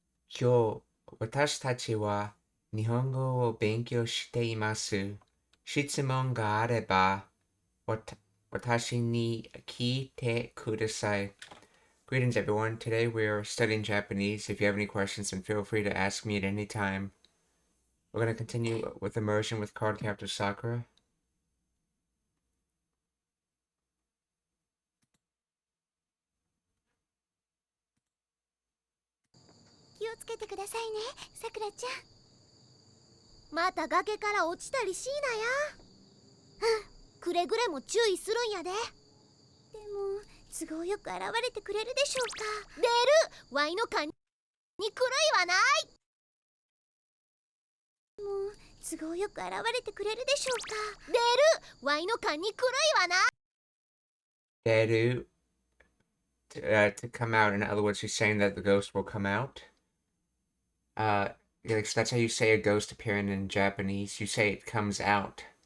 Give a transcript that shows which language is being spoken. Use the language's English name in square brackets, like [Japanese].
[Japanese] 今日、私たちは日本語を勉強しています。質問があれば、私に聞いてください。 [English] Greetings, everyone. Today we are studying Japanese. If you have any questions, then feel free to ask me at any time. We're going to continue with immersion with Card Captor Sakura. [Japanese] 気をつけてくださいね、さくらちゃん。また崖から落ちたりしいなや。くれぐれも注意するんやで。でも都合よく現れてくれるでしょうか。出るワイの勘に狂いはない。もう都合よく現れてくれるでしょうか。出るワイの勘に狂いはない。 [English] Deru, to come out. In other words, he's saying that the ghost will come out. That's how you say a ghost appearing in Japanese. You say it comes out.